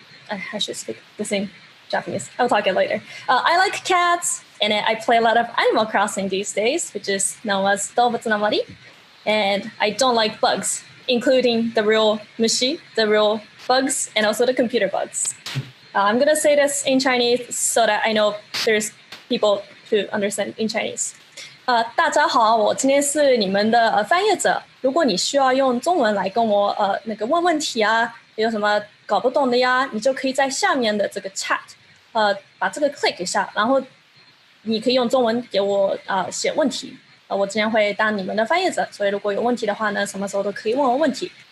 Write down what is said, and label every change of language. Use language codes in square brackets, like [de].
[en] I should speak the same Japanese. I'll talk it later. I like cats, and I play a lot of Animal Crossing these days, which is known as 動物の森. And I don't like bugs, including the real mushi, the real bugs, and also the computer bugs. I'm going to say this in Chinese so that I know there's people who understand in Chinese. [zh] 大家好，我今天是你们的翻译者。如果你需要用中文来跟我问问题啊，有什么搞不懂的呀，你就可以在下面的这个 chat 把这个 click 一下，然后你可以用中文给我写问题。我今天会当你们的翻译者，所以如果有问题的话呢，什么时候都可以问我问题。